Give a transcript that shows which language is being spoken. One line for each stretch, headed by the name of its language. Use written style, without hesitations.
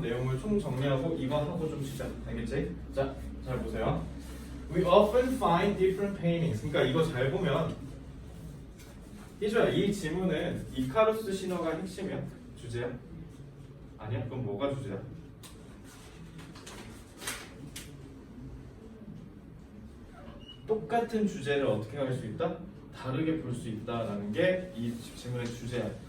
Korean: 내용을 총정리하고 이거 하고 좀 쉬자. 알겠지? 자, 잘 보세요.
English: We often find different paintings.
Korean: 그러니까 이거 잘 보면 희주야, 이 지문은 이카루스 신호가 핵심이야? 주제야? 아니야? 그럼 뭐가 주제야? 똑같은 주제를 어떻게 할 수 있다? 다르게 볼 수 있다라는 게 이 지문의 주제야.